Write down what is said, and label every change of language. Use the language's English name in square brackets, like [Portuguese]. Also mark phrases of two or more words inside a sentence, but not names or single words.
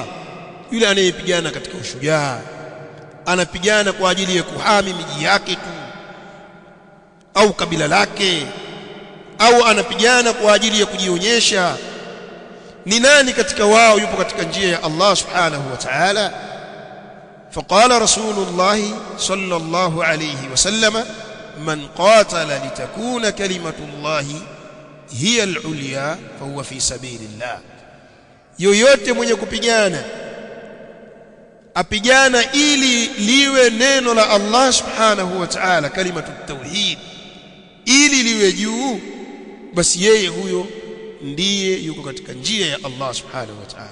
[Swahili] Yule anayepigana katika ushujaa, anapigana kwa ajili ya kuhami miji yake tu au kabila lake, au anapigana kwa ajili ya kujionyesha. Ni nani katika wao yupo katika njia ya Allah [Arabic] سبحانه وتعالى? فقال رسول الله صلى الله عليه وسلم، من قاتل لتكون كلمة الله هي العليا فهو في سبيل الله. [Swahili] Yoyote mwenye kupigana, apigana ili liwe neno la Allah [Arabic] سبحانه وتعالى, كلمة توحيد, [Swahili] ili liwe juu, basi yeye huyo ndiye yuko katika njia ya Allah [Arabic] سبحانه وتعالى.